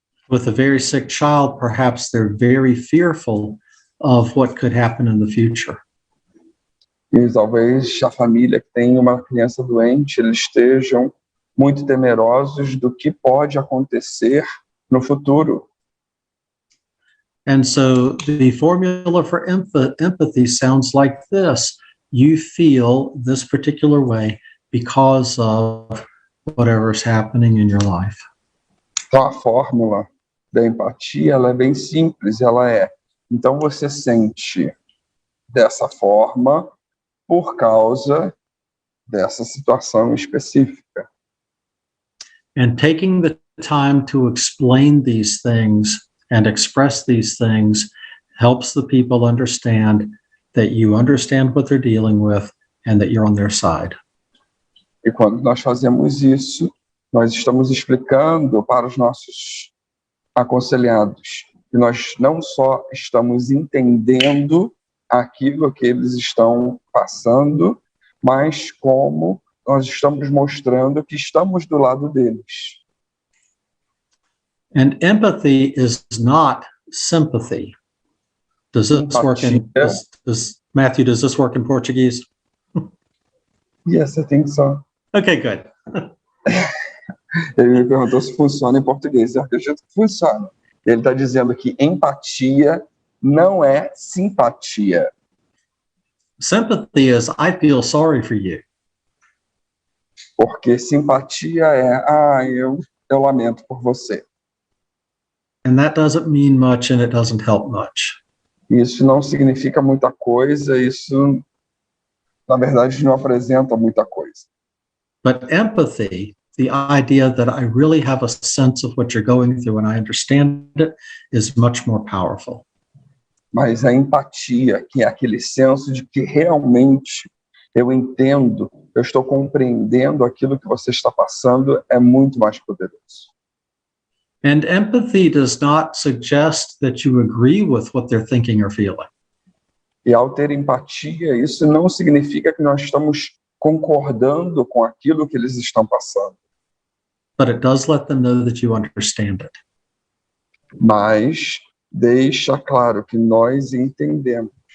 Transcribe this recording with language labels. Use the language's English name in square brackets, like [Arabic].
[English] With a very sick child, perhaps they're very fearful of what could happen in the future. [Portuguese] E talvez a família que tem uma criança doente, eles estejam muito temerosos do que pode acontecer no futuro. [English] And so the formula for empathy sounds like this. You feel this particular way because of whatever's happening in your life. [Portuguese] Então a fórmula da empatia, ela é bem simples, então você sente dessa forma por causa dessa situação específica. [English] And taking the time to explain these things and express these things helps the people understand that you understand what they're dealing with and that you're on their side. [Portuguese] E quando nós fazemos isso, nós estamos explicando para os nossos aconselhados que nós não só estamos entendendo aquilo que eles estão passando, mas como nós estamos mostrando que estamos do lado deles. [English] And empathy is not sympathy. Does this work in Matthew, does this work in Portuguese? Yes, I think so. Okay, good. [Portuguese] Ele me perguntou se funciona em português. Eu acredito que funciona. Ele está dizendo que empatia não é simpatia. [English] Sympathy is, I feel sorry for you. [Portuguese] Porque simpatia é, eu lamento por você. [English] And that doesn't mean much and it doesn't help much. [Portuguese] Isso não significa muita coisa, isso, na verdade, não apresenta muita coisa. [English] But empathy, the idea that I really have a sense of what you're going through and I understand it, is much more powerful. [Portuguese] Mas a empatia, que é aquele senso de que realmente eu entendo, eu estou compreendendo aquilo que você está passando, é muito mais poderoso. [English] And empathy does not suggest that you agree with what they're thinking or feeling. [Portuguese] E ao ter empatia, isso não significa que nós estamos concordando com aquilo que eles estão passando. [English] But it does let them know that you understand it. [Portuguese] Mas deixa claro que nós entendemos.